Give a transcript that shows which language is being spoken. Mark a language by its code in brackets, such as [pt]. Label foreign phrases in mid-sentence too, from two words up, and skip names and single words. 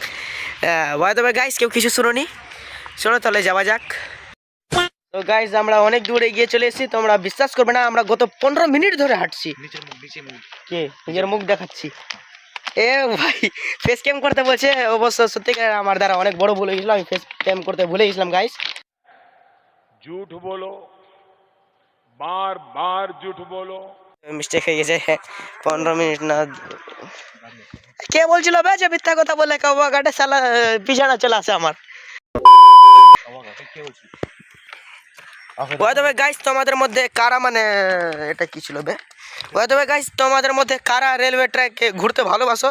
[bn] ভাই তবে গাইস কেউ কিছু শুনোনি, চলো তাহলে যাওয়া যাক। তো গাইস আমরা অনেক দূর এগিয়ে চলে এসেছি, তোমরা বিশ্বাস করবে না আমরা গত 15 মিনিট ধরে হাঁটছি। কে নিজের মুখ দেখাচ্ছি? এ ভাই [en] face cam [bn] করতে বলছে, অবশ্য সত্যিকার আমার দ্বারা অনেক বড় ভুল হয়ে গেছিল, আমি [en] face cam [bn] করতে ভুলে গেছিলাম গাইস। [hi] झूठ बोलो, बार बार झूठ बोलो। [bn] মিস্টেক হয়ে গেছে। 15 মিনিট না, কে বলছিল বে যে মিথ্যা কথা বলে কাবা ঘাটে শালা পিছানা চলে আসে আমার। ওই তবে গাইস তোমাদের মধ্যে কারা, মানে এটা কি ছিল বে, ওই তবে গাইস তোমাদের মধ্যে কারা [en] railway track [bn] ঘুরতে ভালোবাসো?